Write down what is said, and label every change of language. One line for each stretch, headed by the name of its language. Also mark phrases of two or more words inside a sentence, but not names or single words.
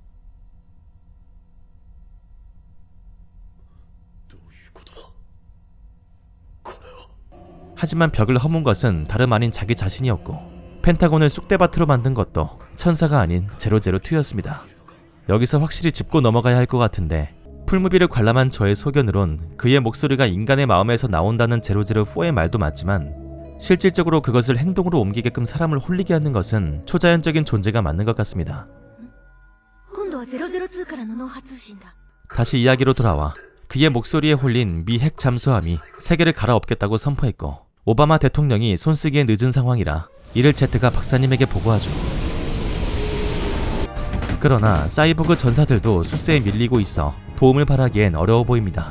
Korean: 하지만 벽을 허문 것은 다름 아닌 자기 자신이었고 펜타곤을 쑥대밭으로 만든 것도 천사가 아닌 002였습니다. 여기서 확실히 짚고 넘어가야 할 것 같은데 풀무비를 관람한 저의 소견으론 그의 목소리가 인간의 마음에서 나온다는 004의 말도 맞지만 실질적으로 그것을 행동으로 옮기게끔 사람을 홀리게 하는 것은 초자연적인 존재가 맞는 것 같습니다.
Japanese: 今度は002からの脳波通信だ。
Korean: 다시 이야기로 돌아와 그의 목소리에 홀린 미 핵 잠수함이 세계를 갈아엎겠다고 선포했고 오바마 대통령이 손쓰기에 늦은 상황이라 이를 제트가 박사님에게 보고하죠. 그러나 사이보그 전사들도 수세에 밀리고 있어 도움을 바라기엔 어려워 보입니다.